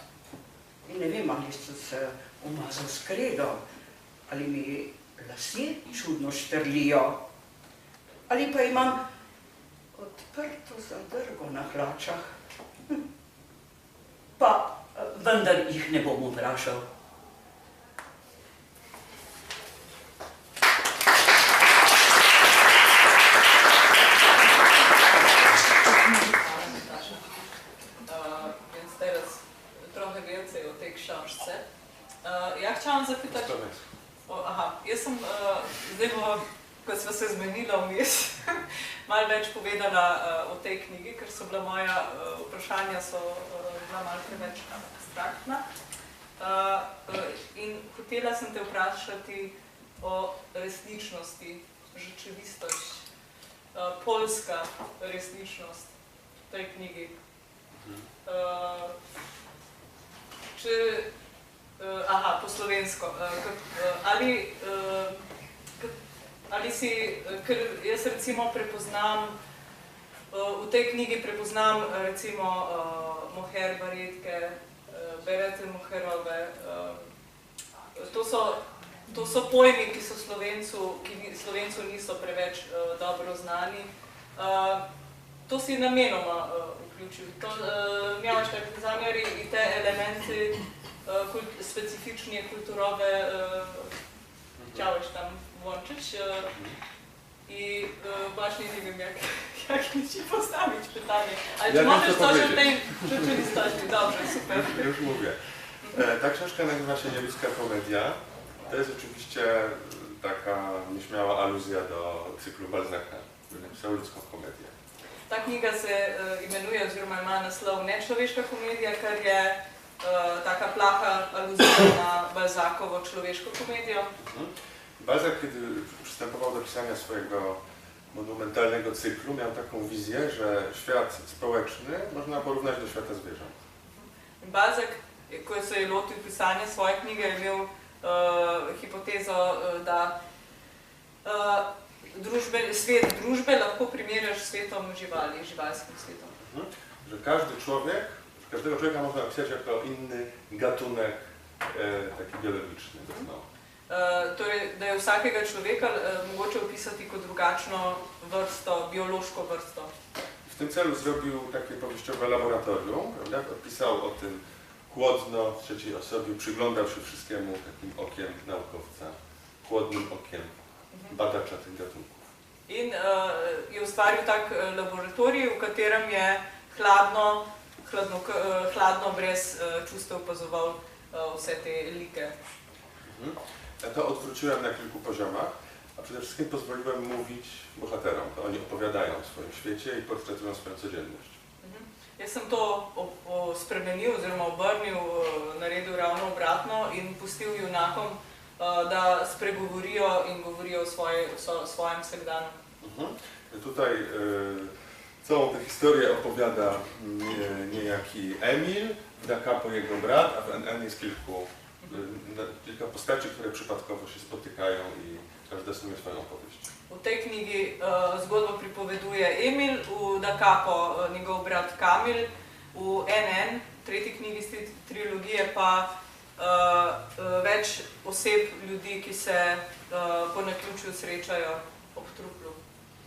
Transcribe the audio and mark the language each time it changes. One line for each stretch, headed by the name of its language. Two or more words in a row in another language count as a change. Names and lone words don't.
Slovenian: In ne vem, ali so se umazal s kredo, ali mi lasje čudno štrlijo, ali pa imam odprto zadrgo na hlačah. Pa vendar jih ne bom vprašal.
Polish: Więc teraz trochę więcej o tej książce. Ja chciałam zapytać...
Slovenian: Jaz sem zdaj, ko sva se zmenila vmes, malo več povedala o tej knjigi, ker so bila moja vprašanja bila malo preveč abstraktna. In hotela sem te vprašati o resničnosti,
Polish: rzeczywistość, polska
Slovenian: resničnost v tej knjigi. Po slovensko. Ali si, ker jaz recimo prepoznam, v tej knjigi prepoznam recimo Moher Baretke, Berete Moherove. To so pojmi, ki Slovencu niso preveč dobro znani. To si namenoma vključil.
Polish: Miałeś tak zamiar i te elementy specyficznie kulturowe chciałeś tam włączyć i właśnie nie wiem, jak ci postawić pytanie. Ale czy możesz coś o tej rzeczywistości? Dobrze, super. Już mówię. Ta książka nazywa się Nieludzka komedia. To jest oczywiście taka nieśmiała aluzja do cyklu Balzaca, który napisał Ludzką komedię.
Slovenian: Ta knjiga se imenuje oziroma ima naslov Nečloveška komedija, kar je taka plaha aluzija na Balzacovo Človeško komedijo.
Polish: Balzac, kiedy przystępował do pisania swojego monumentalnego cyklu, miał taką wizję, że świat społeczny można porównać do świata zwierząt.
Slovenian: Balzac, ko se je lotil pisanja svoje knjige, je imel hipotezo, da svet družbe lahko primerjaš s svetom živali, živalskim svetom.
Polish: Że każdego człowieka można opisać jako inny gatunek taki biologiczny.
Slovenian: Torej, da je vsakega človeka mogoče opisati kot drugačno vrsto, biološko vrsto.
Polish: W tym celu zrobił takie powieściowe laboratorium, prawda? Opisał o tym chłodno, w trzeciej osobie, przyglądał się wszystkiemu takim okiem naukowca, chłodnym okiem badacza tych gatunków.
Slovenian: In je ustvaril tak laboratorij, v katerem je hladno brez čustev opazoval vse te like.
Polish: Ja to odwróciłem na kilku poziomach, a przede wszystkim pozwoliłem mówić bohaterom. To oni opowiadają o swoim świecie i portretują swoją codzienność.
Slovenian: Jaz sem to spremenil oziroma obrnil, naredil ravno obratno in pustil junakom, da spregovorijo in govorijo o swojem vsakdanu.
Polish: Tutaj całą tę historię opowiada niejaki Emil, w Da Capo jego brat, a w NN jest kilka postaci, które przypadkowo się spotykają i każda snuje swoją opowieść.
Slovenian: V tej knjigi zgodbo pripoveduje Emil, v Da Capo njegov brat Kamil, v NN, tretji knjigi iz trilogije pa več oseb, ljudi, ki se po naključju srečajo ob truplu.